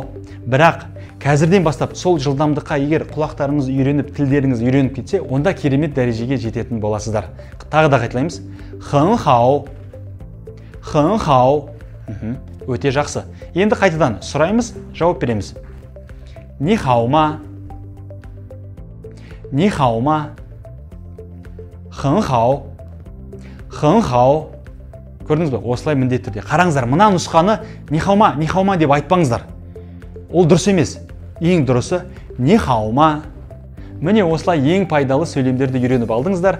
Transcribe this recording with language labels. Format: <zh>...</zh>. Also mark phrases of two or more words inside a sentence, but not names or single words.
<kk>Бірақ қазірден бастап сол жылдамдыққа егер құлақтарыңыз үйреніп, тілдеріңіз үйреніп кетсе, онда керемет дәрежеге жететін боласыздар. Тағы да қайталаймыз.</kk> <zh>很好，很好.</zh> <kk>Өте жақсы. Енді қайтадан сұраймыз, жауап береміз.</kk> <zh>你好吗，你好吗，很好. 很好.</zh> <kk>Көрдіңіз бе? Осылай міндетті түрде. Қараңыздар, мына нұсқаны</kk> <zh>你好吗</zh> <kk>деп айтпаңыздар. Ол дұрыс емес. Ең дұрысы</kk> <zh>你好吗.</zh> <kk>Міне осылай ең пайдалы сөйлемдерді үйреніп алдыңыздар.</kk>